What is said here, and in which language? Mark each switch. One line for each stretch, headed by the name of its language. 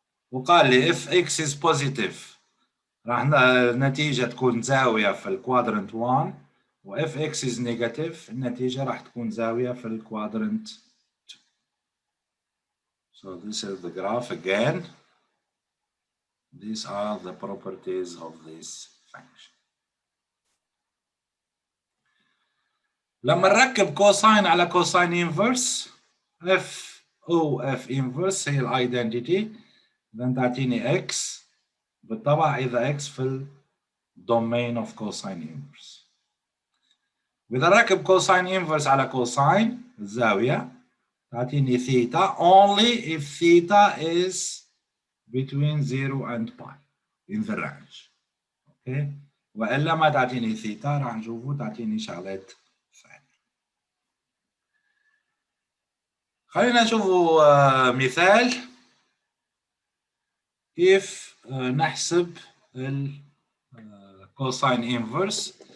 Arabic: وقال لي
English: if x is positive
Arabic: راح النتيجة تكون زاوية في الكوادرنت 1 و
English: if x is negative
Arabic: النتيجة راح تكون زاوية في الكوادرنت 2.
English: So this is the graph again. These are the properties of this function.
Arabic: لما نركب كوساين على كوساين انفرس اف او اف انفرس هي الايدنتيتي اذا تعطيني اكس بالطبع اذا اكس في الدومين اوف كوساين انفرس. واذا نركب كوساين انفرس على كوساين الزاويه تعطيني ثيتا
English: only if theta is between 0 and pi in the range.
Arabic: اوكي والا ما تعطيني ثيتا راح نشوفوا تعطيني شغلات ثانيه. خلينا نشوفوا مثال كيف نحسب ال cosine inverse.